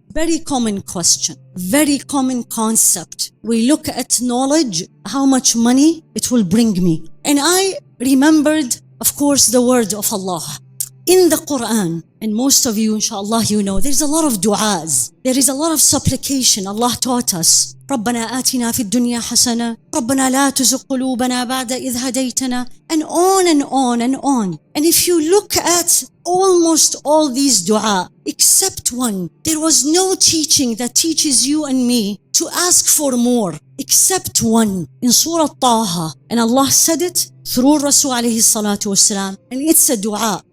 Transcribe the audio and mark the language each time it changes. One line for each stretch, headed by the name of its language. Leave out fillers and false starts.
English: Very common question, very common concept. We look at knowledge, how much money it will bring me. And I remembered, of course, the word of Allah. In the Quran, and most of you, inshallah, you know, there's a lot of du'as. There is a lot of supplication. Allah taught us.
Arabic: رَبَّنَا آتِنَا فِي الدُّنْيَا حَسَنَةً رَبَّنَا لَا تُزِغْ قُلُوبَنَا بَعْدَ إِذْ هَدَيْتَنَا,
English: and on and on and on. And if you look at almost all these du'a, except one, there was no teaching that teaches you and me to ask for more, except one in Surah Taha. And Allah said it through Rasul alayhi salatu wasalam, and it's a du'a.